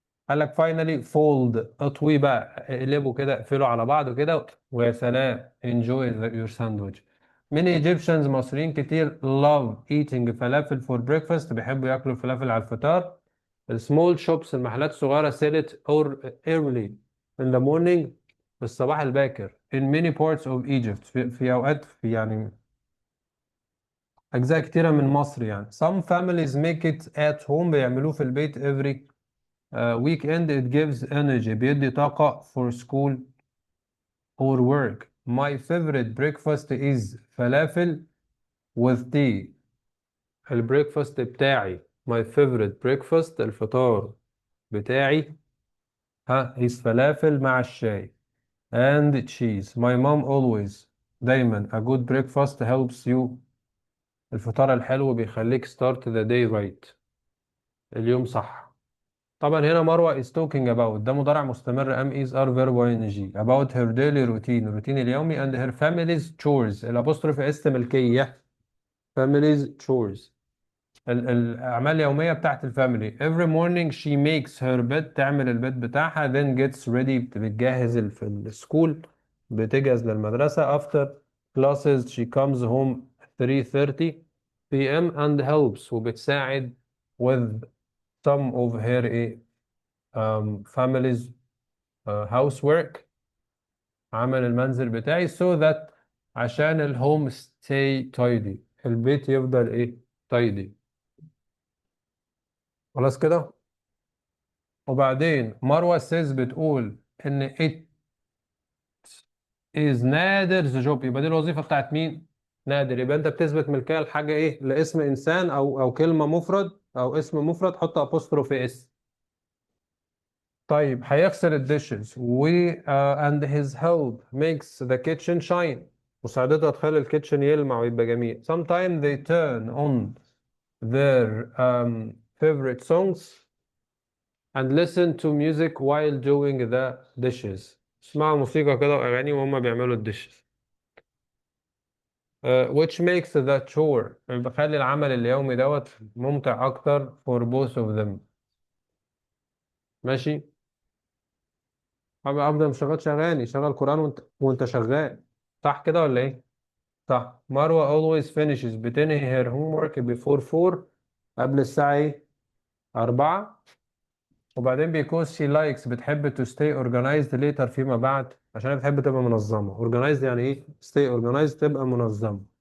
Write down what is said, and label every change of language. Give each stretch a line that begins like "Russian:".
Arabic: قال لك
English: finally fold،
Arabic: اطوي بقى، اقلبه كده، اقفله على بعضه كده، ويا سلام
English: enjoy your sandwich. many Egyptians،
Arabic: مصريين كتير
English: love eating فلافل for breakfast،
Arabic: بيحبوا ياكلوا الفلافل على الفطار.
English: small shops،
Arabic: المحلات الصغيرة
English: sell it or early in the morning،
Arabic: في الصباح الباكر. in many parts of Egypt، في أوقات، في يعني أجزاء كتيرة من مصر يعني.
English: some families make it at home،
Arabic: بيعملوه في البيت.
English: every weekend it gives energy،
Arabic: بيدي طاقة
English: for school or work. my favorite breakfast is فلافل with tea.
Arabic: البريكفاست بتاعي،
English: my favorite breakfast،
Arabic: الفطار بتاعي، is فلافل مع الشاي and cheese.
English: my mom always، دايما a good breakfast helps you،
Arabic: الفطار الحلو بيخليك
English: start the day right، اليوم صح.
Arabic: طبعا هنا مروة
English: is talking about،
Arabic: ده مضارع مستمر am is are verb ing about her daily routine، الروتين اليومي and her family's chores، الأبوستروف اس ملكية، family's chores، الأعمال اليومية بتاعت الفاميلي.
English: every morning she makes her bed،
Arabic: تعمل البيت بتاعها
English: then gets ready، بتجهز في السكول،
Arabic: بتجهز للمدرسة.
English: after classes she comes home 3:30 p.m. and helps، وبتساعد with some of her family's housework، عمل المنزل بتاعي so that، عشان الهوم stay tidy،
Arabic: البيت يفضل
English: tidy.
Arabic: خلاص كده. وبعدين مروة says، بتقول ان it is نادر the job، يبقى دي الوظيفة بتاعت مين؟ نادر. يبقى انت بتثبت ملكية لحاجة لاسم انسان او كلمة مفرد او اسم مفرد، حط apostrophe اس. طيب هيغسل الديشز
English: and his help makes the kitchen shine،
Arabic: مساعدته تخلي الكيتشن يلمع ويبقى جميل.
English: sometimes they turn on their favorite songs and listen to music while doing the dishes،
Arabic: اسمعوا موسيقى كده وأغاني وهم بيعملوا الديشز. which makes the chore، بخلي العمل اليومي ممتع أكتر
English: for both of them.
Arabic: ماشي. أفضل مشغلش أغاني، شغل قرآن وأنت شغال، صح كده ولا إيه؟ صح.
English: Marwa always finishes، بتنهي her homework before 4،
Arabic: قبل الساعة 4. وبعدين
English: because she likes،
Arabic: بتحب to stay organized later، فيما بعد، عشان هي بتحب تبقى منظمة. organized يعني stay organized، تبقى منظمة.